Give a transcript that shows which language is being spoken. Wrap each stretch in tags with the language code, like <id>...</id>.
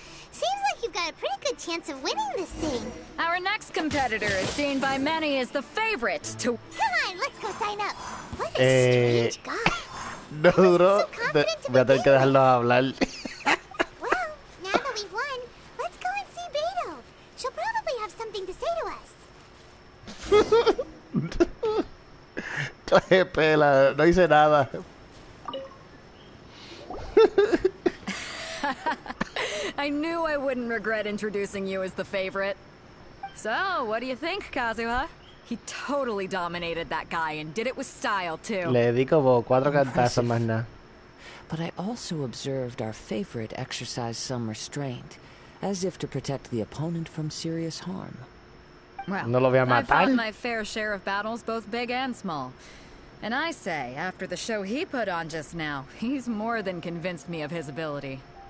<en>Seems like you've got a pretty good chance of winning this thing. Our next competitor is seen by many as the favorite to... Come on, let's go sign up. What a strange guy.</en> <es>No duro. Voy a tener que dejarlo hablar.</es> <en>Well, now that we've won, let's go and see Beidou. She'll probably have something to say to us.</en> <es>Coge pela, no hice nada.</es> <en>I knew I wouldn't regret introducing you as the favorite. So, what do you think, Kazuha? He totally dominated that guy and did it with style, too.</en> <es>Le di como 4 cantazos más nada.</es> <en>But I also observed our favorite exercise some restraint, as if to protect the opponent from serious harm. Well,</en> <es>No lo voy a</es> <en>I've</en> <es>matar.</es> <en>fought my fair share of battles, both big and small. And I say, after the show he put on just now, he's more than convinced me of his ability.</en>